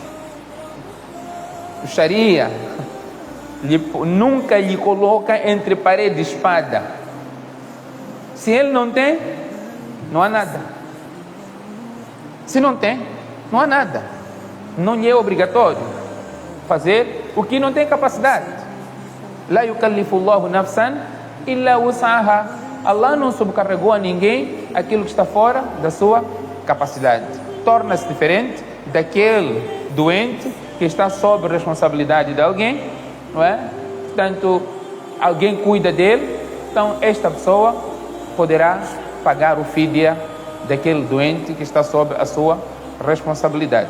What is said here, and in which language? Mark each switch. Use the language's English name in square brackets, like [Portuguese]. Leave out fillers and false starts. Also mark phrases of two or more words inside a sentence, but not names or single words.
[Portuguese] O Sharia nunca lhe coloca entre parede e espada. Se ele não tem, não há nada. Se não tem, não há nada. Não lhe é obrigatório fazer o que não tem capacidade. [Arabic] لا يكلف الله نفسا إلا وسعها. [Portuguese] Allah não subcarregou a ninguém aquilo que está fora da sua capacidade. Torna-se diferente daquele doente que está sob responsabilidade de alguém, não é? Portanto, alguém cuida dele, então esta pessoa poderá pagar o fidya daquele doente que está sob a sua responsabilidade.